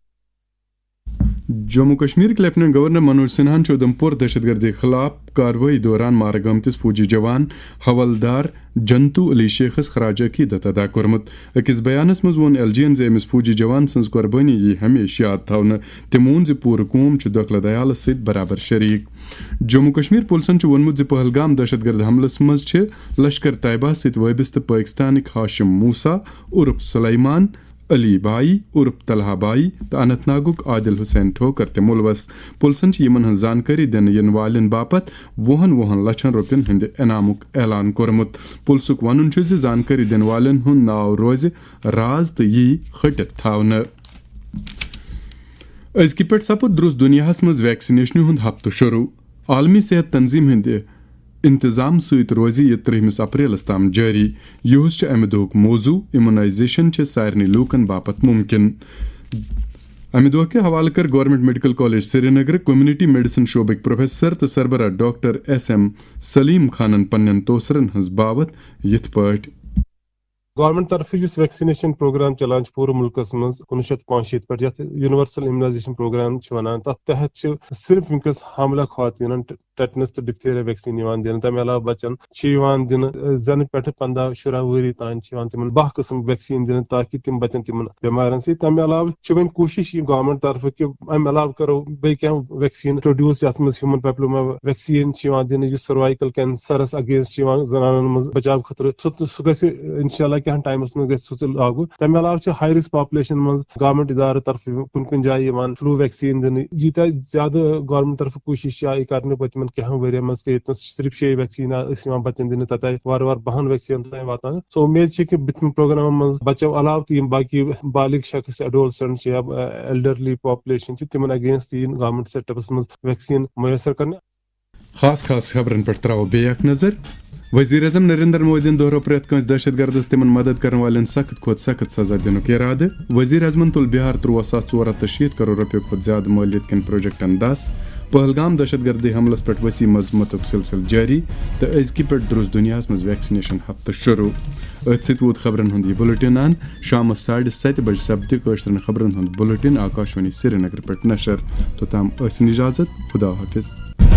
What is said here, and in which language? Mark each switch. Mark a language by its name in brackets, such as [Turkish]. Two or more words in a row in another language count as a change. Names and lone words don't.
[Kashmiri] जम्मू कश्मीर के लेफ्टिनेंट गवर्नर मनोज सिन्हा उधमपुर दहशतगर्दी खिलाफ कार्रवाई दौरान मारे गमतिस फौजी जवान हवलदार जंतू अली शेखस खराज अकीदत अदा कोरमुत। अकिस बयानस मज वोन LGN जे अमिस फौजी जवान सन्ज कुर्बानी यी हमेशा याद थावन। तिमोन जे पूर कौम दखलद अयालस सत बराबर शरीक। जम्मू कश्मीर पुलिसन वोनमुत जे पहलगाम दहशतगर्द हमलस मज लश्कर तैयबा सत वाबस्त पाकिस्तानिक हाशिम मूसा उर्फ सुलेमान अली बाई उर्फ तलहा बाई तो अनंतनागुक आदिल हुसैन ठोकर ते मुलवस। पुलिसन यमन जानकारी दिन इन वालन बापत 1 लक्षन रुपयन हंद इनामुक ऐलान कोरमुत। पुलिसुक वनुन छ जानकारी दिन वालन हुंद नाव रोज राज तो यी खटित थावन। अजकि पे सपुद दुरुस्त दुनियाहस मज वैक्सीनेशन हुंद हफ्तु शुरू। आलमी सेहत तंजीम हिंद इंतजाम सत रोज यह 3 अप्रैलस ताम जारी। यह अमे दोक मौजू इम्यूनाइजेशन सारनी लूकन बापत मुमकिन। अमे दो के हवाले कर गवर्नमेंट मेडिकल कॉलेज श्रीनगर कम्युनिटी मेडिसिन शोबक प्रोफेसर तो सरबरा डॉक्टर SM सलीम खानन पन्न तोसरन हंस बावत यथ पाट। गवर्नमेंट तरफ [English] vaccination programme [Kashmiri] चलान पूरे मुल्कस मज 1965 पे यूनिवर्सल इम्यूनाइजेशन प्रोग्राम वन तहत सिर्फ वनकस हमला खातन टेटनस तो [English] diphtheria vaccine [Kashmiri] दिन तमें अलावा बचन दिन जन पे 15-16 वरी तान तिम 12 किस्म वैक्सीन दिन ताकि तिम बचन तिम बेमारन से। तमें अलावा वन कोशिश गवर्नमेंट तरफ कि अमे अलावा करो बे क्या [English] vaccine introduce [Kashmiri] ये [English] human papilloma vaccine [Kashmiri] दिन सर्वाइकल कैंसरस अगेंस्ट जनान मज बचाव खतर सह गि इंशाल्लाह क्या टाइमस में लागू। तमें अलावा [English] high risk population [Kashmiri] मज गवर्नमेंट इदारे तरफ कुन जाए [English] flu vaccine [Kashmiri] दिन यूत ज्यादा गवर्नमेंट तरफ कोशिश कर पत्म क्या वरिय मज सिर्फ 6 वैक्सीन बच्चन दिन तत वार 12 वैक्सीन वातान। सो उम्मीद कि बिथम प्रोग्राम मज बच्चों अलाव तो बाकी बालिग शख्स एडोलसेंट या [English] elderly population [Kashmiri] तिमन अगेंस्ट [English] government setups [Kashmiri] मज वैक्सीन मुयसर करने। खास खबरन पे त्रो बे नजर। वजीर अजम नरेंद्र मोदी दोहरो प्रेत कंस दहशतगर्दस तिमन मदद करने वाले सख्त खुद सख्त सजा दिनुक इरादे। वजीर अजमन तुल बिहार 13,460 करोड़ रुपये खुद ज्यादा मालियत कन प्रोजेक्टन 10। पहलगाम दहशतगर्दी हमलस पे वसी मजमतुक सिलसिल जारी तो अजकि पे दुरुस्त दुनिया मज वैक्सीनेशन हफ्त शुरू। ات ست ووت خبرن ہند یہ بلٹن ان شام 7:30 بجے سپدِ کٲشرٮ۪ن خبرن ہند بلٹن آکاشوانی سری نگر پہ نشر توتام ٲسِن اجازت خدا حافظ.